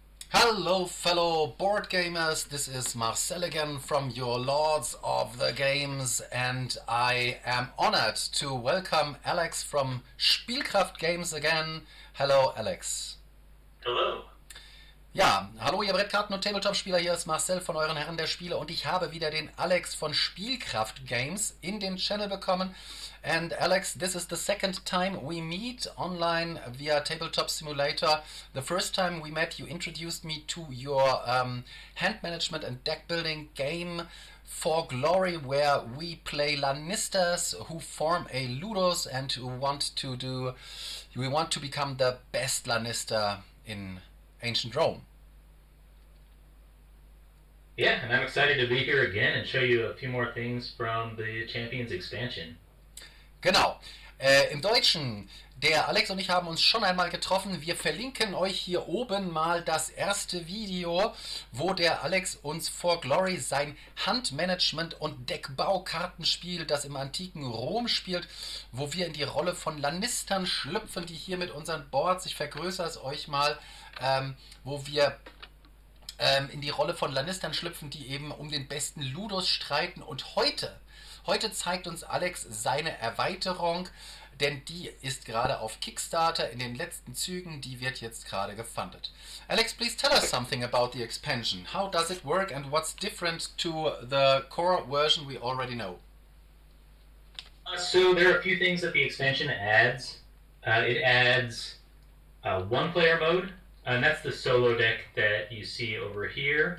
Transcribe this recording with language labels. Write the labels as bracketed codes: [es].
[en] Hello, fellow board gamers. This is Marcel again from your Lords of the Games, and I am honored to welcome Alex from Spielcraft Games again. Hello, Alex. Hello. [de] Ja, hallo, ihr Brettkarten- und Tabletop-Spieler. Hier ist Marcel von euren Herren der Spiele, und ich habe wieder den Alex von Spielcraft Games in den Channel bekommen. [en] And Alex, this is the second time we meet online via Tabletop Simulator. The first time we met, you introduced me to your hand management and deck building game For Glory, where we play Lannisters who form a Ludos and who want to do. We want to become the best Lannister in ancient Rome. Yeah, and I'm excited to be here again and show you a few more things from the Champions expansion. [de] Genau. Im Deutschen, der Alex und ich haben uns schon einmal getroffen. Wir verlinken euch hier oben mal das erste Video, wo der Alex uns For Glory sein Handmanagement- und Deckbau-Kartenspiel, das im antiken Rom spielt, wo wir in die Rolle von Lannistern schlüpfen, die hier mit unseren Boards, ich vergrößere es euch mal, wo wir in die Rolle von Lannistern schlüpfen, die eben um den besten Ludos streiten. Und heute zeigt uns Alex seine Erweiterung, denn die ist gerade auf Kickstarter in den letzten Zügen, die wird jetzt gerade gefundet. [en] Alex, please tell us something about the expansion. How does it work and what's different to the core version we already know? So there are a few things that the expansion adds. It adds one-player mode, and that's the solo deck that you see over here.